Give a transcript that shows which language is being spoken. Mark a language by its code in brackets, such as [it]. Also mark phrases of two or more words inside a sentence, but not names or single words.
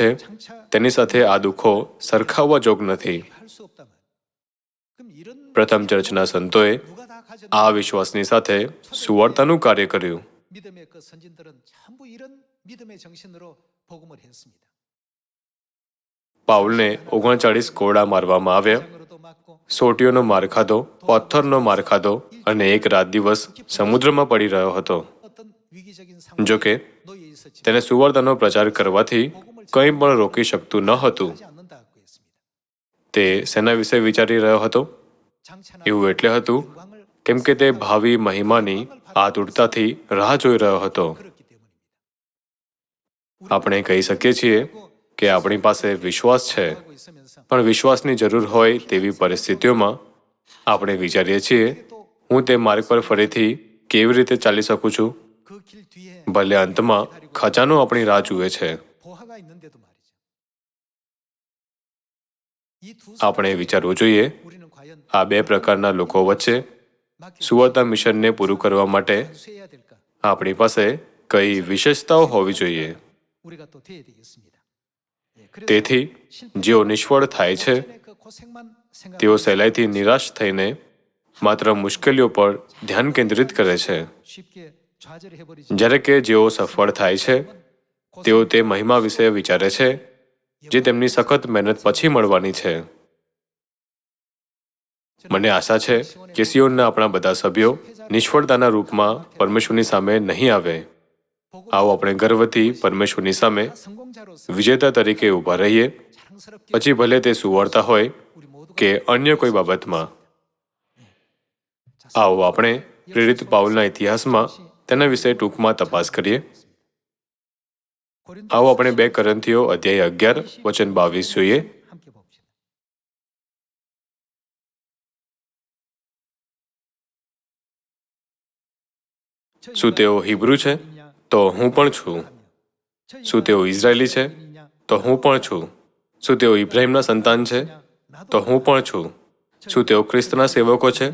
[ko] 장차 [gu] તેની સાથે આ દુઃખો સરખાવવા જોગ નથી. [ko] 할 수 없다면 그럼 이런 [gu] પ્રથમ ચર્ચના સંતોએ [ko] 누가 다 가져 [gu] આ વિશ્વાસની સાથે સુવાર્તાનું કાર્ય કર્યું. [ko] 믿음의 그 선진들은 전부 이런 믿음의 정신으로 복음을 했습니다. [gu] પાઉલને 39 કોરડા મારવામાં આવ્યા, [ko] 장으로도 맞고 [gu] સોટીઓનો માર ખાધો, પથ્થરનો માર ખાધો અને એક રાત દિવસ સમુદ્રમાં પડી રહ્યો હતો. [ko] 어떤 위기적인 [gu] જો કે [ko] 상황에 놓여 있었지 [gu] તેને સુવાર્તાનો પ્રચાર કરવાથી કંઈ પણ રોકી શકતું ન હતું. [ko] 하지 않는다고 했습니다. [gu] તે શેના વિશે વિચારી રહ્યો હતો? [ko] 장차나 [gu] એવું એટલે હતું [ko] 영광을 [gu] કેમ કે તે ભાવિ મહિમાની આતુરતાથી રાહ જોઈ રહ્યો હતો. [ko] 그렇기 때문입니다. [gu] આપણે કહી શકીએ છીએ કે આપણી પાસે વિશ્વાસ છે, [ko] 하고 있으면서 [gu] પણ વિશ્વાસની જરૂર હોય તેવી પરિસ્થિતિઓમાં આપણે વિચારીએ છીએ, હું તે માર્ગ પર ફરીથી કેવી રીતે ચાલી શકું છું? [ko] 그 길 뒤에 [gu] ભલે અંતમાં ખજાનો આપણી રાહ જુએ છે. [ko] 보화가 있는데도 말이죠. 이두 [gu] આપણે વિચારવું જોઈએ [ko] 우리는 과연 [gu] આ બે પ્રકારના લોકો વચ્ચે સુવાર્તા મિશનને પૂરું કરવા માટે [ko] 완수해야 될까? [gu] આપણી પાસે કઈ વિશેષતાઓ હોવી જોઈએ? [ko] 우리가 또 돼야 되겠습니다. 예, 그래서 [gu] તેથી જેઓ નિષ્ફળ થાય છે [ko] 목전의 그 고생만 [gu] તેઓ [ko] 생각하고 [gu] સહેલાઈથી નિરાશ થઈને માત્ર મુશ્કેલીઓ પર ધ્યાન કેન્દ્રિત કરે છે, [ko] 쉽게 좌절해버리지 [gu] જ્યારે કે જેઓ સફળ થાય છે તેઓ તે મહિમા વિશે વિચારે છે જે તેમની સખત મહેનત પછી મળવાની છે. મને આશા છે કે સિયોનના આપણા બધા સભ્યો નિષ્ફળતાના રૂપમાં પરમેશ્વરની સામે નહીં આવે. આવો આપણે ગર્વથી પરમેશ્વરની સામે [ko] 성공자로서 [gu] વિજેતા તરીકે ઊભા રહીએ, [ko] 자랑스럽게 [gu] પછી ભલે તે સુવાર્તા હોય [ko] 우리 모두가 [gu] કે અન્ય કોઈ બાબતમાં. આવો આપણે પ્રેરિત પાઉલના ઇતિહાસમાં તેના વિશે ટૂંકમાં તપાસ કરીએ. આવો આપણે 2 કોરિન્થીઓ અધ્યાય 11 વચન 22 જોઈએ. [ko] 함께 봅시다. [gu] શું તેઓ હિબ્રુ છે? તો હું પણ છું. શું તેઓ ઇઝરાયેલી છે? તો હું પણ છું. શું તેઓ ઇબ્રાહિમના સંતાન છે? તો હું પણ છું. શું તેઓ ખ્રિસ્તના સેવકો છે?